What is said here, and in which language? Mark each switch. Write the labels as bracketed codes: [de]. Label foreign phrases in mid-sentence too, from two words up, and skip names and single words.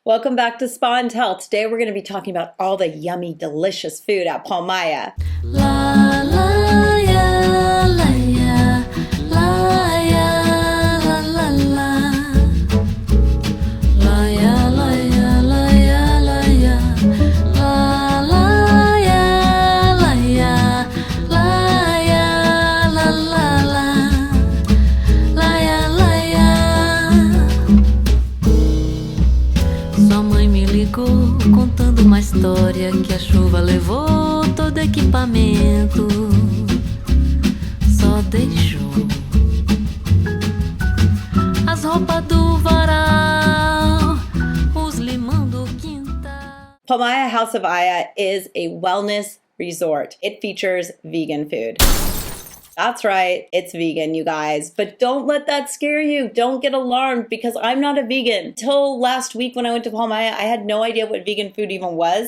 [en] Welcome back to Spa and Tell. Today we're going to be talking about all the yummy, delicious food at Palmayah. La la ya, la ya, la ya, la la la. La ya, la ya, la ya, la ya. La la ya, la ya, la ya, la la la. La ya, la ya. [pt] Sua mãe me ligou contando uma história que a chuva levou todo equipamento, só deixou as roupas do varal, os limão do quintal. [en] Palmayah House of Aya is a wellness resort. It features vegan food. That's right, it's vegan, you guys. But don't let that scare you. Don't get alarmed because I'm not a vegan. Till last week when I went to Palmayah, I had no idea what vegan food even was.